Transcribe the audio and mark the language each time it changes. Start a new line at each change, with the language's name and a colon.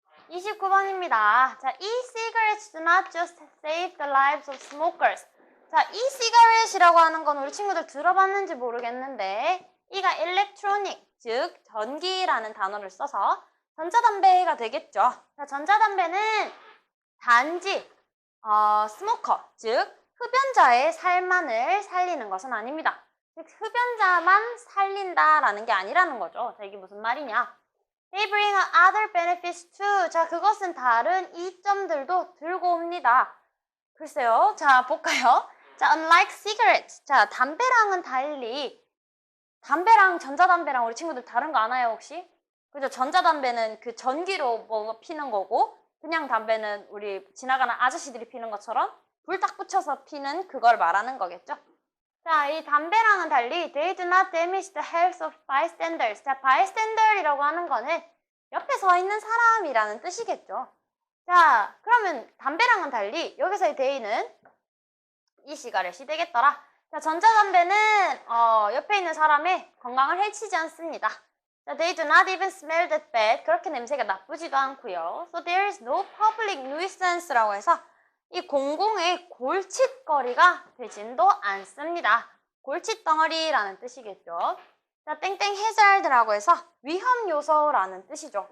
Korean: (29번입니다) 자,
English: e-cigarettes do not just save the lives of smokers.
Korean: 자, e-cigarette이라고 하는 건 우리 친구들 들어봤는지 모르겠는데 이가 electronic, 즉 전기라는 단어를 써서 전자담배가 되겠죠. 자, 전자담배는 단지 스모커, 즉 흡연자의 삶만을 살리는 것은 아닙니다. 즉 흡연자만 살린다라는 게 아니라는 거죠. 자, 이게 무슨 말이냐?
English: They bring other benefits too.
Korean: 자, 그것은 다른 이점들도 들고 옵니다. 글쎄요. 자, 볼까요? 자,
English: unlike cigarettes.
Korean: 자, 담배랑은 달리 담배랑 전자담배랑 우리 친구들 다른 거 아나요, 혹시? 그죠? 전자담배는 그 전기로 뭐 피는 거고 그냥 담배는 우리 지나가는 아저씨들이 피는 것처럼 불 딱 붙여서 피는 그걸 말하는 거겠죠? 자, 이 담배랑은 달리
English: they do not damage the health of bystanders.
Korean: 자, bystander이라고 하는 거는 옆에 서 있는 사람이라는 뜻이겠죠. 자, 그러면 담배랑은 달리 여기서의 they는 이 시가렛이 되겠더라. 자, 전자담배는 옆에 있는 사람의 건강을 해치지 않습니다.
English: 자, they do not even smell that bad.
Korean: 그렇게 냄새가 나쁘지도 않고요.
English: So there is no public nuisance
Korean: 라고 해서 이 공공의 골칫거리가 되진도 않습니다. 골칫덩어리라는 뜻이겠죠. 자, 땡땡 hazard라고 해서 위험 요소라는 뜻이죠.